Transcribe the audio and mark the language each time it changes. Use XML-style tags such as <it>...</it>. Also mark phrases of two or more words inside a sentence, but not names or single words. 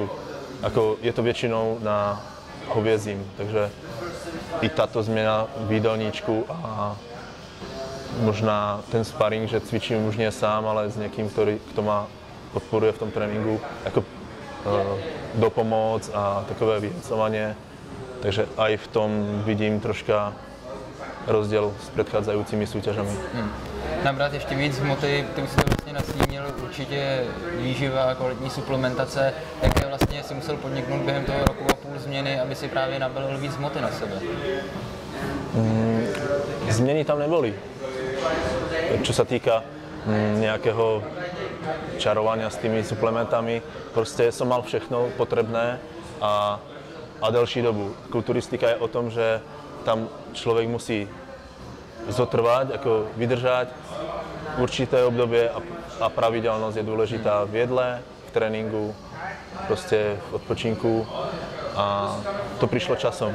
<sk>Ako je to väčšinou na hoviezím, takže i táto zmena v jídelníčku a možná ten sparring, že cvičím už nie sám, ale s niekým, kto ma podporuje v tom tréninku, ako dopomoc a takové vyhecovanie. Takže aj v tom vidím troška rozdiel s predchádzajúcimi súťažami.</sk> <cs>Nabrat ještě víc hmoty, ty už si to vlastně nastínil, určitě výživa a kvalitní suplementace. Jaké vlastně si musel podniknout během toho roku a půl změny, aby si právě nabalil víc hmoty na sebe?</cs> <sk>Zmeny tam neboli. Čo sa týka nejakého čarovania s tými suplementami, proste som mal všechno potrebné a delší dobu. Kulturistika je o tom, že tam človek musí zotrvať, ako vydržať určité obdobie a pravidelnosť je dôležitá v jedle, v tréninku, proste v odpočinku a to prišlo časom.</sk>